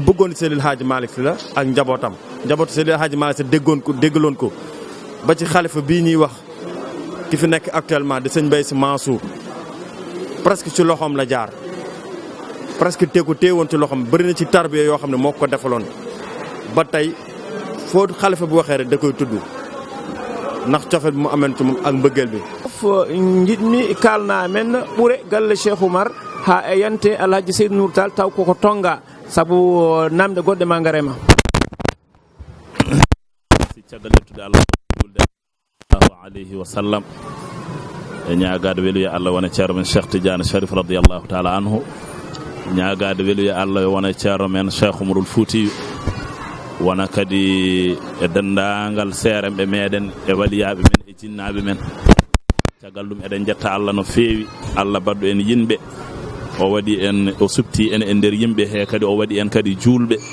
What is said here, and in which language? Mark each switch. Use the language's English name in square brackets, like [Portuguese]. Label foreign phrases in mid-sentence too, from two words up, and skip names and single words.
[Wolof] bëggoon Seydil Hadji Malick Sy la ak njabootam njabootu Seydil Hadji Malick Sy déggaloon ko ba ci xalifa bii ñuy wax ki fi nekk actuellement di sëñ Mbaye Sy Mansour presque ci loxoom la jaar presque téewoon ci loxoom bëri na ci tarbiya yoo xam ne moo ko defaloon ba tey foo xalifa bu waxee rek da koy tudd ndax cofet bi mu ameen ci moom ak mbëggeel bi [Fula] jiɗmi kalna men ɓuure galle Cheikh Oumar ha e yante Alhaji Seydou Nour Tall taw koko tonga sabu namde goɗɗe ma garema si caggal lettude Allah julde [Arabic] صلى الله عليه وسلم [Fula] e ñaagade weluya Allah wona ceerno men Cheikh Tidiane Sharif [Arabic] رضي الله تعالى عنه [Fula] ñaagade weluya Allah wona ceerno men Cheikh Oumarul Fouti wona kadi e dendagal seeremɓe meɗen e waliyaɓe men e jinnaɓe men caggal ɗum eɗen jetta Allah no feewi Allah badɗo en yinɓe o waɗi en o subti en e nder yimɓe he kadi o waɗi en kadi julɓe